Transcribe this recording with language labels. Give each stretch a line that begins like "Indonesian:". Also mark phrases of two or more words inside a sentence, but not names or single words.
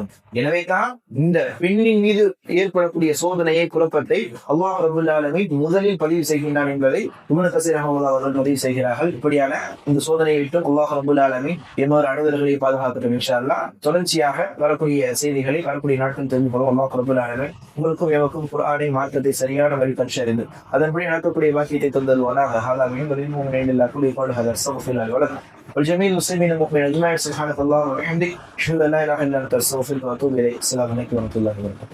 Tamil: எனவே தான் இந்த பெண்ணின் மீது ஏற்படக்கூடிய சோதனையை, குழப்பத்தை அல்லாஹ்
Arabic: رب العالمين
Tamil: முதலில் பதிவு செய்கின்றான் என்பதை இப்னு கஸீர் ரஹ்மத்துல்லாஹி அவர்கள் பதிவு செய்கிறார்கள். இப்படியான இந்த சோதனையை விட்டு அல்லாஹ்
Arabic: رب العالمين
Tamil: எம்மோர் அனைவர்களை பாதுகாக்கட்டும்
Arabic: إن شاء الله.
Tamil: தொடர்ச்சியாக வரக்கூடிய செய்திகளை வரக்கூடிய நாட்கள் தெரிந்து கொள்வோம். அல்லாஹ்
Arabic: رب العالمين
Tamil: உங்களுக்கும் எமக்கும் குர்ஆனை மார்க்கத்தை சரியான வழி கற்று அதன்படி நடக்கக்கூடிய பாக்கியத்தை தந்தல்வானாக.
Arabic: هذا من المؤمنين إلا كل قول هذا استغفر الله ولكم والجميع المسلمين المؤمنين أجمعين. سبحانك اللهم وبحمدك أشهد أن لا إله إلا أنت أستغفرك وأتوب إليك. السلام عليكم ورحمة الله وبركاته.